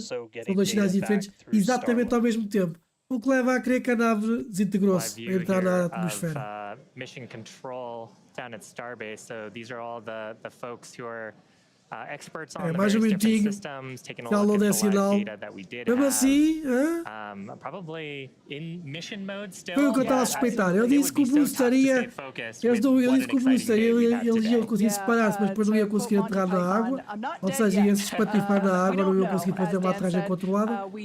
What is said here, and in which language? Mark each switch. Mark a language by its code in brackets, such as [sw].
[pt] São 2 sinais diferentes, exatamente ao mesmo tempo. O que leva a crer que a nave desintegrou-se a entrar na atmosfera. [en] Mission control down at Starbase. So these are all the folks who are experts on the various different systems, taking a look at the live data that we did have. Probably in mission mode still. [pt] Foi o que eu estava a suspeitar. Eu disse que o booster ia... Eu disse que o booster eles iam conseguir separar-se, mas depois não ia conseguir entrar na água. Ou seja, ia se espatifar na água, não iam conseguir fazer uma aterragem controlada.